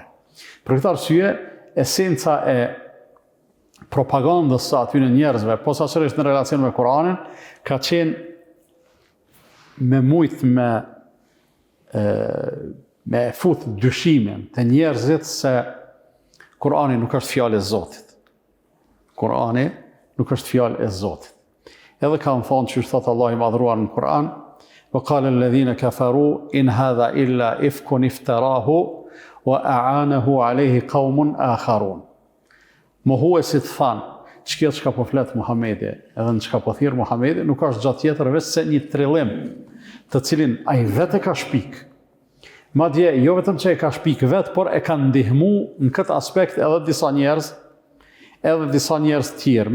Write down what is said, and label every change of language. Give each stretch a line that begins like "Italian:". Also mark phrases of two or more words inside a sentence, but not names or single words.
Albanian: Për këtë arsye, esenca e propagandës së aty në njerëzve, posaçërisht në relacion me Kur'anin, ka qenë me mujtë me fut dyshimin të njerëzit se Kur'ani nuk është fjalë e Zotit. Kur'ani nuk është fjalë e Zotit. Edhe kanë thonë që thot Allah I madhruar në Kur'an,
Arabic: وقال الذين كفروا إن هذا إلا إفك افتراه وأعانه عليه قوم آخرون.
Albanian: Mohuesit thanë, çka çka po flet Muhamedi, edhe në çka po thirr Muhamedi, nuk është gjatë tjetër veç se një trillim, të cilin ai vetë ka shpik. Madje jo vetëm që e ka shpik vetë, por e ka ndihmu në këtë aspekt edhe disa njerëz tjerë.